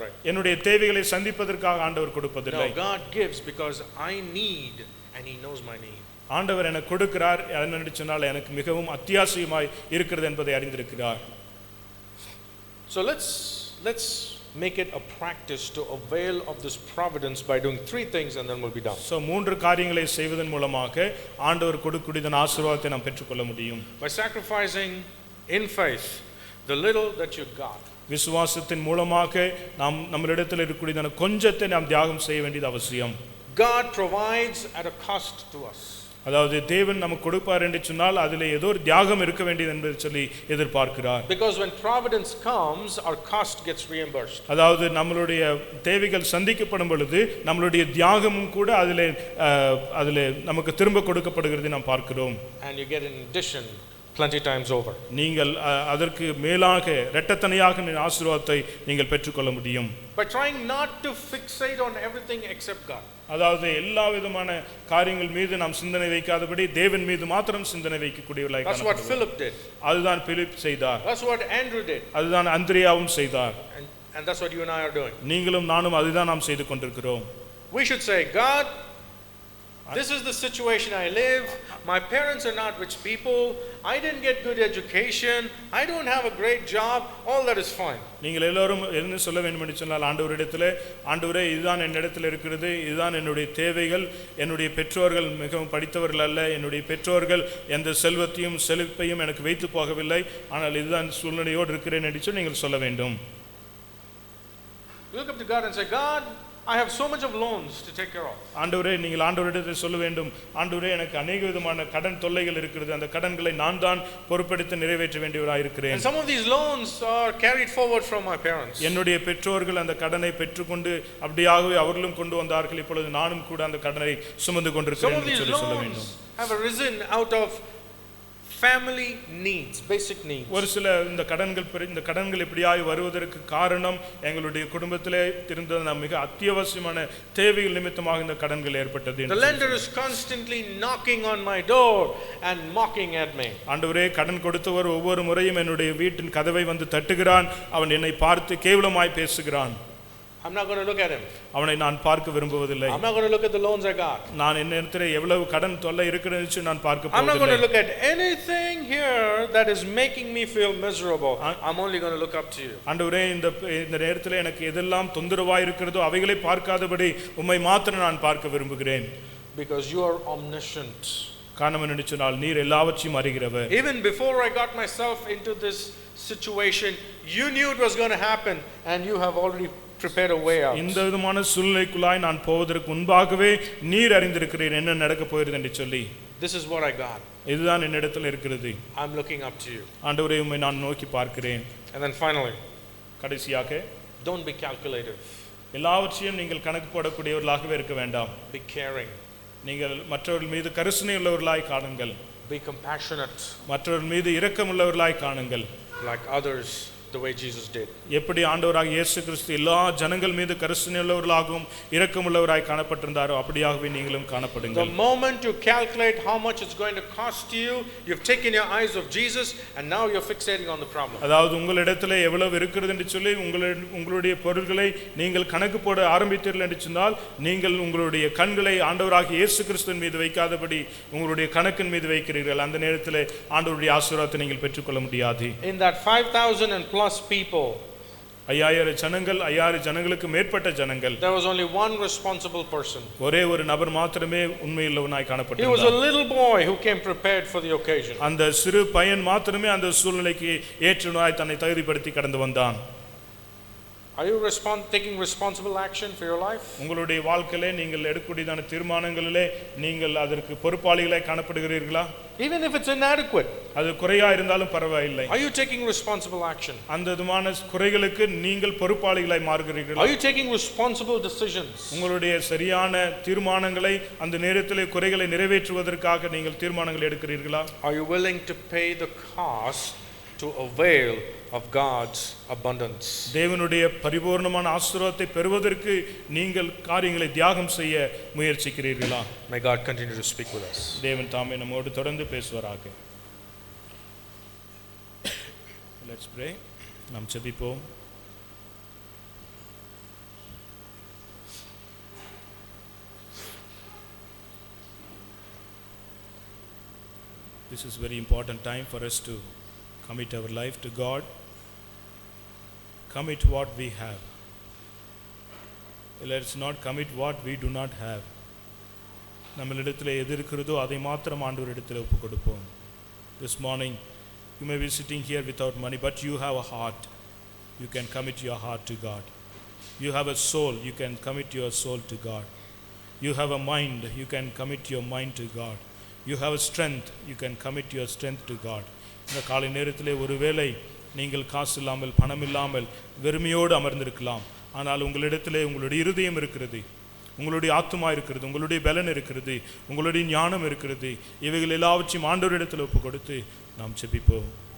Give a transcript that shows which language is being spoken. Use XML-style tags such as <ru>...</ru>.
<ta>என்னுடைய தேவைகளை சந்திப்பதற்காக ஆண்டவர் கொடுப்பதில்லை.</ta> <en>No, God gives because I need and he knows my need.</en> <ta>ஆண்டவர் எனக்கு கொடுக்கிறார் என்ன சொன்னால் எனக்கு மிகவும் அத்தியாவசியமாய் இருக்கிறது என்பதை அறிந்திருக்கிறார்.</ta> <en>So let's make it a practice to avail of this providence by doing three things and then we'll be done.</en> <ta>So மூன்று காரியங்களை செய்வதன் மூலமாக ஆண்டவர் கொடுக்கக்கூடியதான ஆசீர்வாதத்தை நாம் பெற்றுக்கொள்ள முடியும்.</ta> <en>By sacrificing in faith the little that you got.</en> <ta>விசுவாசத்தின் மூலமாக நாம் நம்மளிடத்தில் இருக்கக்கூடியதான கொஞ்சத்தை நாம் தியாகம் செய்ய வேண்டியது அவசியம்.</ta> <en>God provides at a cost to us.</en> <ta>அதாவது தேவன் நமக்கு கொடுப்பார் என்று சொன்னால் அதிலே ஏதோ ஒரு தியாகம் இருக்க வேண்டியது என்பதை சொல்லி எதிர்பார்க்கிறார்.</ta> <en>Because when providence comes, our cost gets reimbursed.</en> <ta>அதாவது நம்மளுடைய தேவைகள் சந்திக்கப்படும் பொழுது நம்மளுடைய தியாகமும் கூட அதிலே நமக்கு திரும்ப கொடுக்கப்படுகிறது நாம் பார்க்கிறோம்.</ta> <en>And you get an addition plenty times over.</en> <ta>நீங்கள் அதற்கு மேலாக இரட்டத்தனையாக ஆசீர்வாதத்தை நீங்கள் பெற்றுக்கொள்ள முடியும்.</ta> <en>By trying not to fixate on everything except God.</en> <ta>அதாவது எல்லா விதமான காரியங்கள் மீது நாம் சிந்தனை வைக்காதபடி தேவன் மீது மாத்திரம் சிந்தனை வைக்கக்கூடியவர்களாய்</ta> <en>That's what Philip did.</en> <ta>அதுதான் பிலிப் செய்தார்.</ta> <en>That's what Andrew did.</en> <ta>அதுதான் அந்திரியாவும் செய்தார்.</ta> <en>And that's what you and I are doing.</en> <ta>நீங்களும் நானும் அதுதான் நாம் செய்து கொண்டிருக்கிறோம்.</ta> <en>We should say, God, this is the situation I live. My parents are not rich people. I didn't get good education. I don't have a great job. All that is fine.</en> <ta>நீங்கள் எல்லாரும் என்ன சொல்ல வேண்டும் என்று சொன்னால் ஆண்டவரிடத்தில், ஆண்டவரே இதுதான் என்னிடத்தில் இருக்கிறது, இதுதான் என்னுடைய தேவைகள், என்னுடைய பெற்றோர்கள் மிகவும் படித்தவர்கள் அல்ல, என்னுடைய பெற்றோர்கள் எந்த செல்வத்தையும் செழிப்பையும் எனக்கு வைத்து போகவில்லை, ஆனால் இதுதான் சூழ்நிலையோடு இருக்கிறேன் என்று சொல்லி நீங்கள் சொல்ல வேண்டும்.</ta> <en>Look up to God and say, God, I have so much of loans to take care of.</en> <ta>ஆண்டவரே நீங்கள் ஆண்டவரிடத்தில் சொல்ல வேண்டும், ஆண்டவரே எனக்கு</ta> <hi>अनेक</hi> <ta>விதமான கடன் தொல்லைகள் இருக்கிறது, அந்த கடன்களை நான் தான் பொறுப்பெடுத்து நிறைவேற்ற வேண்டியவராய் இருக்கிறேன்.</ta> <en>And some of these loans are carried forward from my parents.</en> <ta>என்னுடைய பெற்றோர்கள் அந்த கடனை பெற்றுக்கொண்டு அப்படியாகவே அவர்களும் கொண்டு வந்தார்கள், இப்பொழுது நானும் கூட அந்த கடனை சுமந்து கொண்டிருக்கிறேன் என்று சொல்ல வேண்டும்.</ta> <en>Some of these loans have arisen out of family needs, basic needs.</en> <ta>ஒரு சில இந்த கடன்கள் இப்படியாய் வருவதற்கு காரணம் எங்களுடைய குடும்பத்திலே இருந்த மிக அத்தியாவசியமான தேவைகள் நிமித்தமாக இந்த கடன்கள் ஏற்பட்டது.</ta> <en>The lender is constantly knocking on my door and mocking at me.</en> <ta>ஆண்டவரே கடன் கொடுத்தவர் ஒவ்வொரு முறையும் என்னுடைய வீட்டின் கதவை வந்து தட்டுகிறான், அவன் என்னை பார்த்து கேவலமாய் பேசுகிறான்.</ta> <en>I'm not going to look at him.</en> <ta>அவனை நான் பார்க்க விரும்புவதில்லை.</ta> <en>I'm not going to look at the loans I got.</en> <ta>நான் என்னிடத்தில் எவ்வளவு கடன் தொல்லை இருக்குன்னு நான் பார்க்க</ta> <en>I'm not going to</en> <ta>போவதில்லை.</ta> <en>look at anything here that is making me feel miserable. I'm only going to look up to you.</en> <ta>ஆண்டவரே இந்த நேரத்தில் எனக்கு எதெல்லாம் தொந்தரவாய் இருக்கிறதோ அவைகளை பார்க்காதபடி உம்மை மாத்திரம் நான் பார்க்க விரும்புகிறேன்.</ta> <en>Because you are omniscient.</en> <ta>காரணம் என்னன்னு சொன்னால் நீர் எல்லாவற்றையும் அறிகிறவர்.</ta> <en>Even before I got myself into this situation, you knew it was going to happen and you have already prepared a way out.</en> <ta>இந்த விதமான சூழ்நிலைக்குள்ளாய் நான் போவதற்கு முன்பாகவே நீர் அறிந்திருக்கிறீர் என்ன நடக்க போகிறது என்று சொல்லி.</ta> <en>This is what I got.</en> <ta>இதுதான் என்னிடத்தில் இருக்கிறது.</ta> <en>I'm looking up to you.</en> <ta>ஆண்டவரே உம்மை நான் நோக்கி பார்க்கிறேன்.</ta> <en>And then finally,</en> <ta>கடைசியாக</ta> <en>don't be calculative.</en> <ta>எல்லாவற்றையும் நீங்கள் கணக்கு போடக்கூடியவர்களாகவே இருக்க வேண்டாம்.</ta> <en>Be caring.</en> <ta>நீங்கள் மற்றவர்கள் மீது கருணை உள்ளவர்களாய் காணுங்கள்.</ta> <en>Be compassionate.</en> <ta>மற்றவர்கள் மீது இரக்கம் உள்ளவர்களாய் காணுங்கள்.</ta> <en>Like others, the way Jesus did.</en> <ta>எப்படி ஆண்டவராக இயேசு கிறிஸ்து எல்லா ஜனங்கள் மீது கருணை உள்ளவர்களாகவும் இரக்கம் உள்ளவராய் காணப்பட்டிருந்தாரோ அப்படியாகவே நீங்களும் காணப்படுங்கள்.</ta> <en>The moment you calculate how much it's going to cost you, you've taken your eyes off Jesus and now you're fixating on the problem.</en> <ta>அதாவது உங்களிடத்தில் எவ்வளவு இருக்கிறது என்று சொல்லி உங்களுடைய பொருள்களை நீங்கள் கணக்கு போட ஆரம்பித்தீர்கள் என்று சொன்னால் நீங்கள் உங்களுடைய கண்களை ஆண்டவராக இயேசு கிறிஸ்துவின் மீது வைக்காதபடி உங்களுடைய கணக்கின் மீது வைக்கிறீர்கள். அந்த நேரத்தில் ஆண்டவருடைய ஆசீர்வாதத்தை நீங்கள் பெற்றுக்கொள்ள முடியாது.</ta> <en>In that 5,000 and plus people,</en> <ta>5000 ஜனங்களுக்கு மேற்பட்ட ஜனங்கள்,</ta> <en>there was only one responsible person.</en> <ta>ஒரே ஒரு நபர் மாத்திரமே உண்மையுள்ளவனாய்</ta> <en>He</en> <ta>காணப்பட்டார்.</ta> <en>was a little boy who came prepared for the occasion.</en> <ta>அந்த சிறு பையன் மாத்திரமே அந்த சூழ்நிலைக்கு ஏற்றவனாய் தன்னை தகுதிப்படுத்தி கடந்து வந்தான்.</ta> <en>Are you taking responsible action for your life?</en> <ta>உங்களுடைய வாழ்க்கையிலே நீங்கள் எடுக்கக்கூடியதான தீர்மானங்களிலே நீங்கள் அதற்கு பொறுப்பாளிகளாய் காணப்படுகிறீர்களா?</ta> <en>Even if it's inadequate,</en> <ta>அது குறையா இருந்தாலும் பரவாயில்லை.</ta> <en>are you taking responsible action?</en> <ta>அந்த விதமான குறைகளுக்கு நீங்கள் பொறுப்பாளிகளாய் மாறுகிறீர்களா?</ta> <en>Are you taking responsible decisions?</en> <ta>உங்களுடைய சரியான தீர்மானங்களை அந்த நேரத்திலே குறைகளை நிறைவேற்றுவதற்காக நீங்கள் தீர்மானங்கள் எடுக்கிறீர்களா?</ta> <en>Are you willing to pay the cost to avail of God's abundance?</en> <ta>தேவனுடைய பரிபூர்ணமான ஆசீர்வாதத்தை பெறுவதற்கு நீங்கள் காரியங்களை தியாகம் செய்ய முயற்சிக்கிறீர்களா?</ta> <en>May God continue to speak with us.</en> <ta>தேவன் தாமே நம்மோடு தொடர்ந்து பேசுவாராக.</ta> <en>Let's pray.</en> <ta>நாம் ஜெபிப்போம்.</ta> <en>This is very important time for us to commit our life to God. Commit what we have. Let's not commit what we do not have.</en> <ta>நம்மளிடத்தில் எது இருக்கிறதோ அதை மாத்திரம் ஆண்டவரிடத்தில் ஒப்பு கொடுப்போம்.</ta> <en>This morning you may be sitting here without money, but you have a heart. You can commit your heart to God. You have a soul. You can commit your soul to God. You have a mind. You can commit your mind to God. You have a strength. You can commit your strength to God.</en> <ta>இந்த காலை நேரத்திலே ஒருவேளை நீங்கள் காசு இல்லாமல் பணம் இல்லாமல் வெறுமையோடு அமர்ந்திருக்கலாம். ஆனால் உங்களிடத்திலே உங்களுடைய இருதயம் இருக்கிறது, உங்களுடைய ஆத்துமா இருக்கிறது, உங்களுடைய பலன் இருக்கிறது, உங்களுடைய ஞானம் இருக்கிறது. இவைகள் எல்லாவற்றையும் ஆண்டவரிடத்தில் ஒப்பு கொடுத்து நாம் ஜெபிப்போம்.</ta>